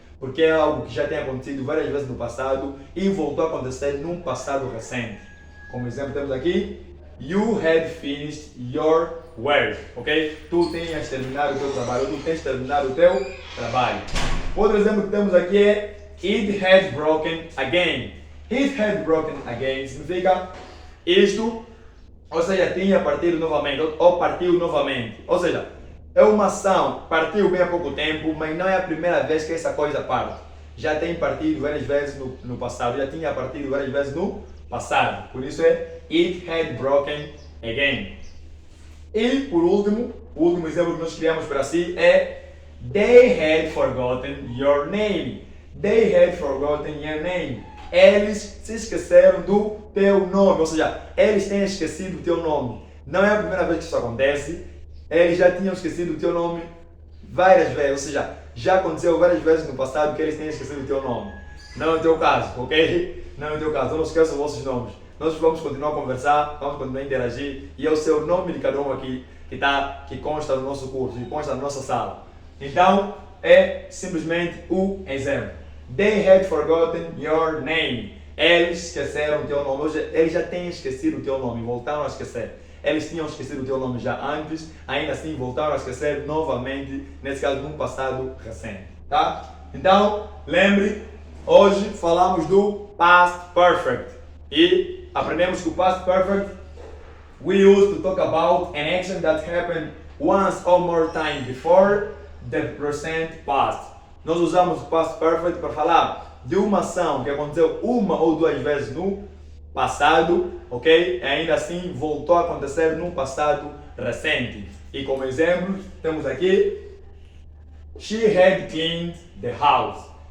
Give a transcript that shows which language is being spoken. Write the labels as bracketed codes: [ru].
[pt] Porque é algo que já tem acontecido várias vezes no passado e voltou a acontecer num passado recente. Como exemplo temos aqui, [en] you had finished your work, ok? [pt] Tu tens terminado o teu trabalho, tu tens terminado o teu trabalho. Outro exemplo que temos aqui é [en] it had broken again. It had broken again [pt] significa isto, ou seja, tinha partido novamente, ou partiu novamente. Ou seja, é uma ação, partiu bem há pouco tempo, mas não é a primeira vez que essa coisa parte. Já tem partido várias vezes no passado, já tinha partido várias vezes no passado. Por isso é [en] it had broken again. [pt] E por último, o último exemplo que nós criamos para si é [en] they had forgotten your name. They had forgotten your name. [pt] Eles se esqueceram do teu nome, ou seja, eles têm esquecido o teu nome. Não é a primeira vez que isso acontece, eles já tinham esquecido o teu nome várias vezes, ou seja, já aconteceu várias vezes no passado que eles têm esquecido o teu nome. Não é o teu caso, ok? Não é o teu caso, não esqueçam os vossos nomes. Nós vamos continuar a conversar, vamos continuar a interagir e é o seu nome de cada um aqui que consta no nosso curso, que consta na nossa sala. Então, é simplesmente o exemplo. [en] They had forgotten your name. [pt] Eles esqueceram o teu nome. Hoje, eles já têm esquecido o teu nome, voltaram a esquecer. Eles tinham esquecido o teu nome já antes, ainda assim voltaram a esquecer novamente, nesse caso num passado recente. Tá? Então, lembre, hoje falamos do past perfect. E aprendemos que o [en] past perfect we use to talk about an action that happened once or more time before the present past. [pt] Nós usamos o past perfect para falar de uma ação que aconteceu uma ou duas vezes no passado, ok? E ainda assim voltou a acontecer num passado recente. E como exemplo, temos aqui [en] she had cleaned the house.